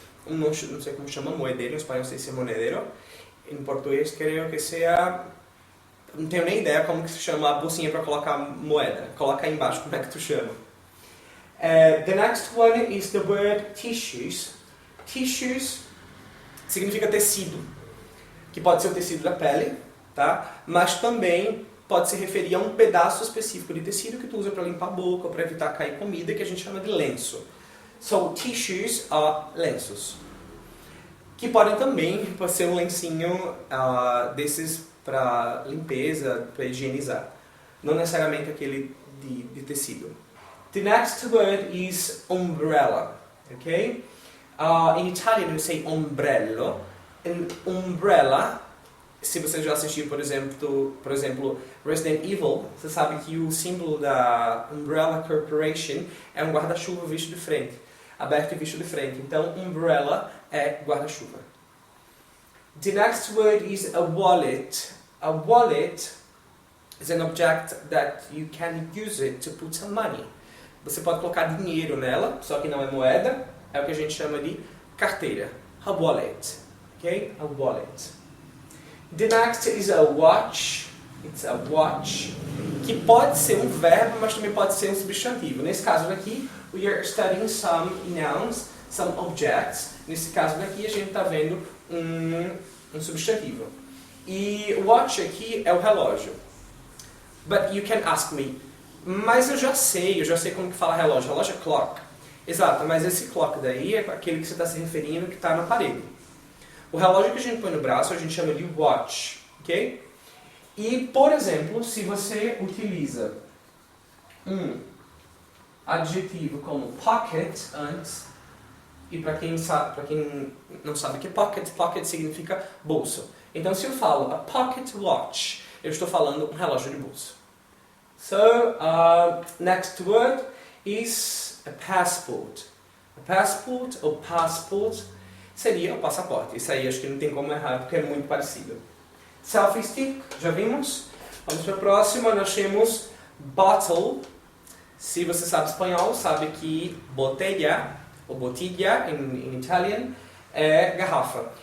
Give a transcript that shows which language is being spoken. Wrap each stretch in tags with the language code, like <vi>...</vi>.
<pt>Não sei como chama, moedeiro, em espanhol sei se é monedero. Em português, creio que seja... Não tenho nem ideia como que se chama a bolsinha para colocar moeda. Coloca aí embaixo como é que tu chama.</pt> <en>The next one is the word tissues.</en> <pt>Tissues significa tecido, que pode ser o tecido da pele, tá? Mas também pode se referir a um pedaço específico de tecido que tu usa para limpar a boca ou para evitar cair comida, que a gente chama de lenço.</pt> <en>So, tissues are</en> <pt>lenços. Que podem também ser um lencinho desses para limpeza, para higienizar. Não necessariamente aquele de tecido.</pt> <en>The next word is umbrella. Okay? In Italian we say ombrello.</en> <pt>And umbrella, se você já assistiu, por exemplo, Resident Evil, você sabe que o símbolo da Umbrella Corporation é um guarda-chuva visto de frente, aberto e visto de frente. Então, umbrella é guarda-chuva.</pt> <en>The next word is a wallet. A wallet is an object that you can use it to put some money.</en> <pt>Você pode colocar dinheiro nela, só que não é moeda, é o que a gente chama de carteira.</pt> <en>A wallet. Okay? A wallet. The next is a watch. It's a watch.</en> <pt>Que pode ser um verbo, mas também pode ser um substantivo. Nesse caso daqui,</pt> <en>we are studying some nouns, some objects.</en> <pt>Nesse caso daqui, a gente está vendo um substantivo. E watch aqui é o relógio.</pt> <en>But you can ask me,</en> <pt>mas eu já sei como que fala relógio. Relógio é clock. Exato, mas esse clock daí é aquele que você está se referindo que está no aparelho. O relógio que a gente põe no braço, a gente chama de watch, ok? E, por exemplo, se você utiliza um adjetivo como pocket antes, e para quem não sabe o que é pocket significa bolso. Então, se eu falo</pt> <en>a pocket watch,</en> <pt>eu estou falando um relógio de bolso.</pt> <en>So, next word is a passport.</en> <pt>A passport ou passport seria o passaporte. Isso aí acho que não tem como errar, porque é muito parecido. Selfie stick, já vimos. Vamos para a próxima, nós temos bottle. Se você sabe espanhol, sabe que botella, ou bottiglia</pt> <en>in Italian,</en> <pt>é garrafa.</pt>